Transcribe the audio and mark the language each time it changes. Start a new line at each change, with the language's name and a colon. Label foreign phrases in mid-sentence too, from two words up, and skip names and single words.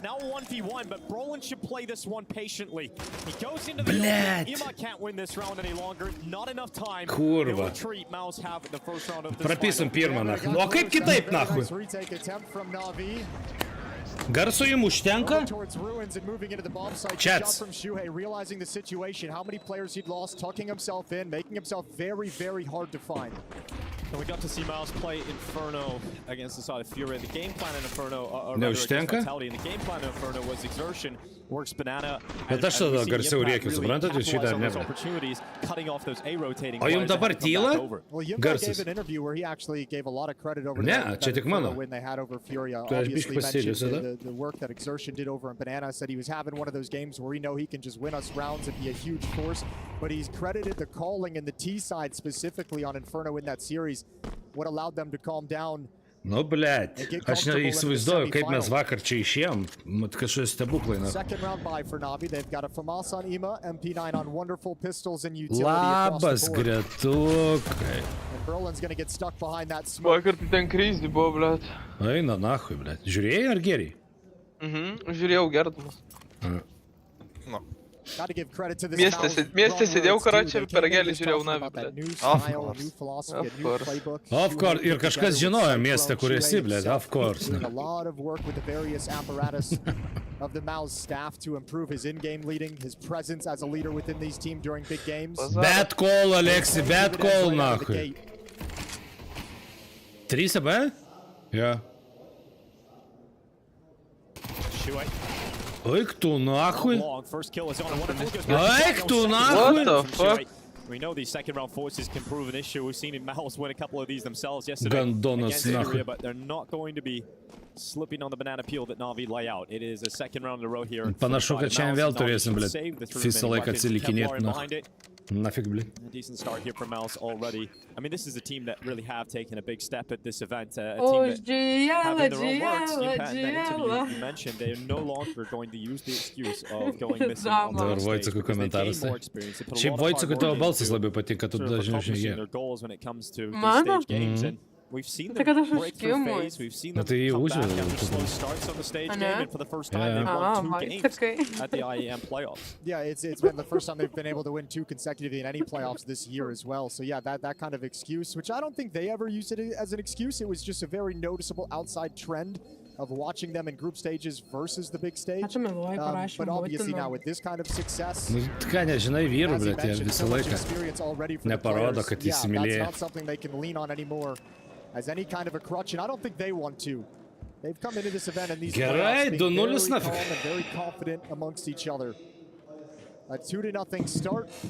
Lithuanian: Blėt. Kurva. Prapisim pirmą, na. O kaip kitaip, nahui? Garso jums užtenka?
English: Chats. And we got to see Miles play Inferno against the side of Fury. The game plan in Inferno,
Lithuanian: Neužtenka?
English: and the game plan in Inferno was exertion, works banana.
Lithuanian: Bet aš tada garsiau rėkiu, suprantat, jūs šitą ar ne? O jums dabar tyla? Garsas. Ne, čia tik mano. Tai aš biškį pasėdžiu tada.
English: The work that exertion did over in Banana, said he was having one of those games where we know he can just win us rounds and be a huge force, but he's credited the calling and the T side specifically on Inferno in that series, what allowed them to calm down
Lithuanian: Nu, blėt. Aš neįsivaizduoju, kaip mes vakar čia išėjom. Mat kažkokie stebuklai. Labas, gretukai. Vakar tai ten kryzdi buvo, blėt. Eina,
Russian: нахуй, блядь.
Lithuanian: Žiūrėjai ar geriai? Žiūrėjau gerdamas. Mieste sėdėjau karačią, per ragelį žiūrėjau Navi, blėt.
English: Of course.
Lithuanian: Ir kažkas žinojo mieste, kur esi, blėt.
English: Of course. Of the Maus staff to improve his in-game leading, his presence as a leader within these teams during big games. Bad call, Alexi, bad call,
Lithuanian: nahui. 3 AB? Ja. Oik tu nahui. Oik tu nahui.
English: What the fuck? We know these second round forces can prove an issue. We've seen Maus win a couple of these themselves yesterday
Lithuanian: Gandonas nahui.
English: but they're not going to be slipping on the banana peel that Navi lay out. It is a second round in a row here.
Lithuanian: Panašu, kad šiandien vėl turėsim, blėt, visą laiką atsilikinėti.
Russian: Нафиг, блядь.
English: A decent start here from Maus already. I mean, this is a team that really have taken a big step at this event. A team that have in their own words, in that interview you mentioned, they are no longer going to use the excuse of going missing on the
Lithuanian: Dabar Vojcekų komentaras. Šiaip Vojcekų tavo balsas labai patinka, tu dažniau žiūrėjai.
English: their goals when it comes to these stage games. And we've seen them break through phase. We've seen them come back after slow starts on the stage game, and for the first time they've won 2 games at the IEM playoffs. Yeah, it's been the first time they've been able to win 2 consecutively in any playoffs this year as well. So yeah, that kind of excuse, which I don't think they ever used it as an excuse. It was just a very noticeable outside trend of watching them in group stages versus the big stage. But obviously now with this kind of success,
Lithuanian: Nu, ką nežinai vyrų, blėt, jie visą laiką neparodo, kad įsimylėjo.
English: That's not something they can lean on anymore as any kind of a crutch, and I don't think they want to. They've come into this event and these
Lithuanian: Gerai,
English: playoffs being 2-0 very calm and very confident amongst each other. A 2-0 start.